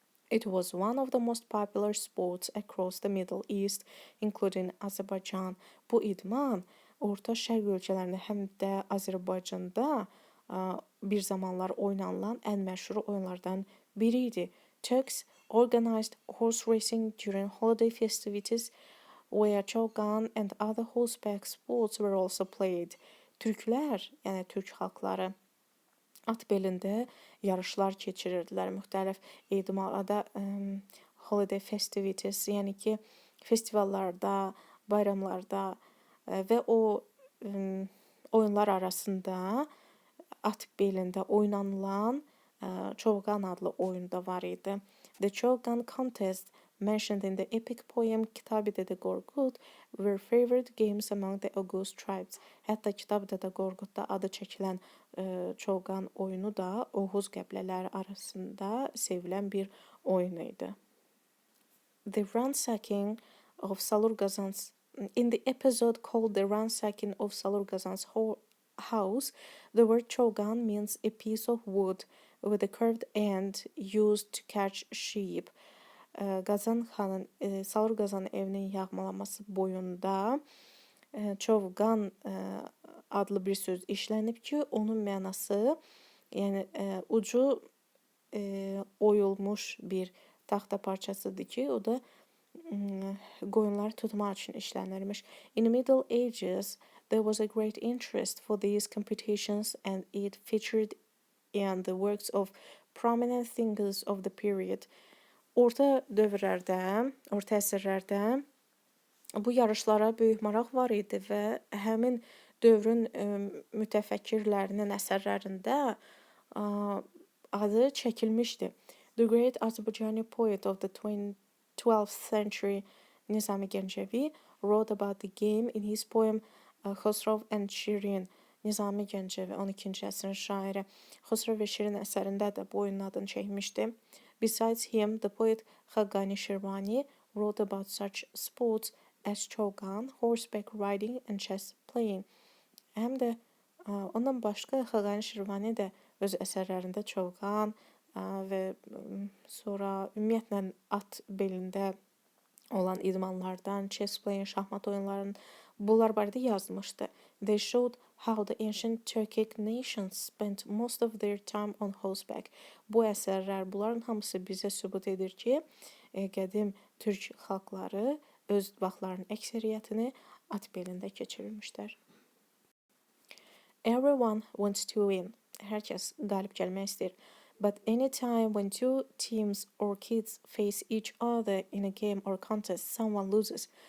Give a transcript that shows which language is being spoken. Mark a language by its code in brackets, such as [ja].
[en] It was one of the most popular sports across the Middle East, including Azerbaijan. [az] Bu idman Orta Şərq ölkələrində həm də Azərbaycanda bir zamanlar oynanılan ən məşhur oyunlardan biri idi. [en] Turks organized horse racing during holiday festivities where Chovgan and other horseback sports were also played. [az] Türklər, yəni türk xalqları at belində yarışlar keçirirdilər müxtəlif idmanlarda, [en] holiday festivities, [az] yəni ki, festivallarda, bayramlarda və o oyunlar arasında at belində oynanılan Chovgan adlı oyunda var idi. [en] The Chovgan contest mentioned in the epic poem Kitab-ı Dədə Qorqud were favorite games among the Oghuz tribes. [az] Hətta Kitab-ı Dədə Qorqudda adı çəkilən Chovgan oyunu da Oğuz qəbilələri arasında sevilən bir oyun idi. [en] The ransacking of Salurgazan's In the episode called The Ransacking of Salurgazan's House, the word Chovgan means a piece of wood with a curved end used to catch sheep. [az] Qazan xanın, Salurgazanın evinin yağmalaması boyunda Chovgan adlı bir söz işlənib ki, onun mənası, yəni ucu oyulmuş bir taxta parçasıdır ki, o da qoyunları tutmaq üçün işlənirmiş. [en] In the Middle Ages, there was a great interest for these competitions and it featured in the works of prominent thinkers of the period. [az] Orta dövrlərdə, orta əsrlərdə bu yarışlara böyük maraq var idi və həmin dövrün mütəfəkkirlərinin əsərlərində adı çəkilmişdi. [en] The great Azerbaijani poet of the 12th century, Nizami Gəncəvi, wrote about the game in his poem Xosrov and Shirin. [az] Nizami Gəncəvi, 12-ci əsrin şairi, Xosrov və Şirin əsərində də bu oyunun adını çəkmişdi. [en] Besides him, the poet Xaqani Shirvani wrote about such sports as Chovgan, horseback riding and chess playing. [az] Həm də ondan başqa Xaqani Shirvani də öz əsərlərində Chovgan və sonra ümumiyyətlə at belində olan idmanlardan, [en] chess playing, [az] şahmat oyunlarının bunlar barədə yazmışdı. [en] They showed how the ancient Turkic nations spent most of their time on horseback. [az] Bu əsərlər, bunların hamısı bizə sübut edir ki, qədim türk xalqları öz vaxtlarının əksəriyyətini at belində keçirilmişlər. [en] Everyone wants to win. [az] Herkes galip gəlmək istəyir. [en] But anytime when two teams or kids face each other in a game or contest, someone loses.